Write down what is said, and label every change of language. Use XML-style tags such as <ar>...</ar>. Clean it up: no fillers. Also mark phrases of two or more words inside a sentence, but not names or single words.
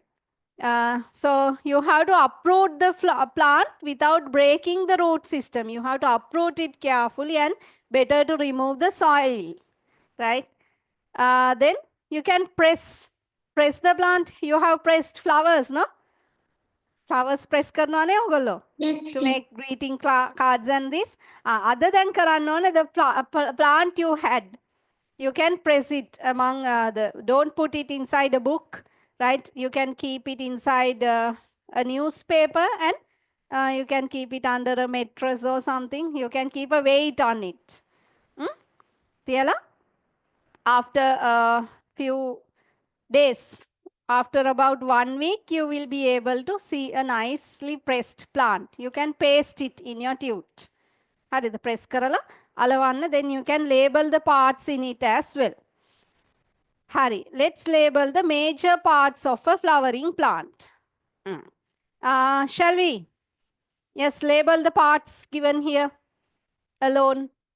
<en>So you have to uproot the plant without breaking the root system. You have to uproot it carefully and better to remove the soil, right? Then you can press the plant. You have pressed flowers, no? flowers press</en> <si>කරනවානේ ඔයගොල්ලෝ</si> <en>to make greeting cards and this. Other than</en> <si>කරන්න ඕනේ</si> <en>the plant you had. You can press it among don't put it inside a book, right? You can keep it inside a newspaper, and you can keep it under a mattress or something. You can keep a weight on it. Tiela? After a few days, after about 1 week, you will be able to see a nicely pressed plant. You can paste it in your tute.</en> <si>හරිද press කරලා අලවන්න,</si> <en>then you can label the parts in it as well. Hari, let's label the major parts of a flowering plant. Shall we? Yes, label the parts given here alone.</en>